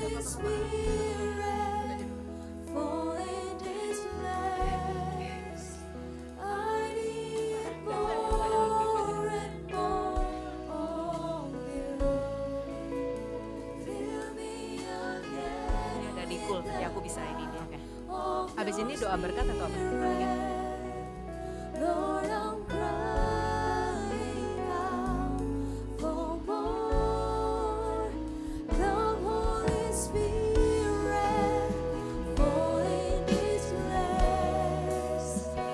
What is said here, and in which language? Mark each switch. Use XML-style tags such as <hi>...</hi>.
<en>Spirit, fall in this place. I need more and more of you. Fill me again.</en> <id>Ini agak dikul, jadi aku bisa ini. Oke. of Habis ini doa berkat atau apa? Oke.</id> <en>Lord, I'm crying out for more. Come, Holy Spirit, fall in this place.</en>